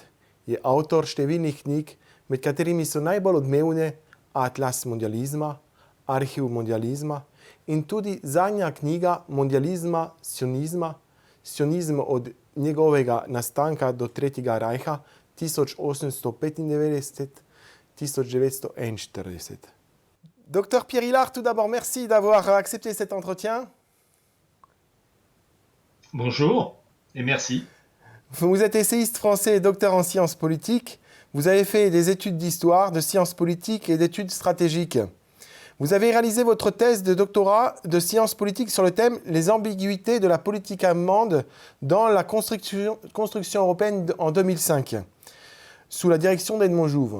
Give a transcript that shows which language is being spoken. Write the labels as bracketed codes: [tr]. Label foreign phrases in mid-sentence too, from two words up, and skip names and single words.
[sl] Je avtor številnih knjig, med katerimi so najbolj odmevne Atlas mondializma, Arhiv mondializma in tudi zadnja knjiga Mondializma, sionizm od njegovega nastanka do Tretjega rajha 1895-1941. [fr] Dr. Pierre Hilar, tout d'abord, merci d'avoir accepté cet entretien. Bonjour et merci. Vous êtes essayiste français et docteur en sciences politiques. Vous avez fait des études d'histoire, de sciences politiques et d'études stratégiques. Vous avez réalisé votre thèse de doctorat de sciences politiques sur le thème « Les ambiguïtés de la politique allemande dans la construction européenne en 2005 » sous la direction d'Edmond Jouve.